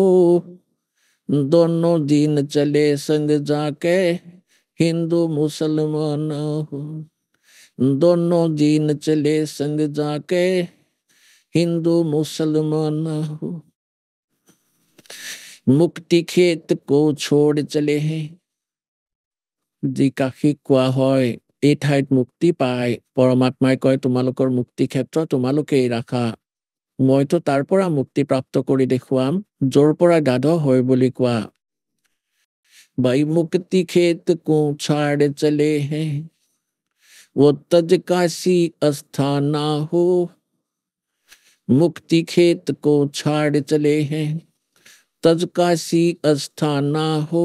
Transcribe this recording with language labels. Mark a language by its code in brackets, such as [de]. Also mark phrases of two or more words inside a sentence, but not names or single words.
[hi] दोनों दीन चले संग जाके हिंदू मुसलमान हो। दोनों दीन चले संग जाके हिंदू मुसलमान हो। मुक्ति खेत को छोड़ चले हैं [as] যিকাশী কোৱা হয় এই ঠাইত মুক্তি পায় পৰমাত্মাই কয় তোমালোকৰ মুক্তি ক্ষেত্ৰ তোমালোকেই ৰাখা মইতো তাৰ পৰা মুক্তি প্ৰাপ্ত কৰি দেখুৱাম য'ৰ পৰা গাধ হয় বুলি কোৱা [hi] भाई मुक्ति खेत को छाड़ चले हैं वो तज काशी अस्थाना हो। मुक्ति खेत को छाड़ चले हैं तज काशी अस्थाना हो।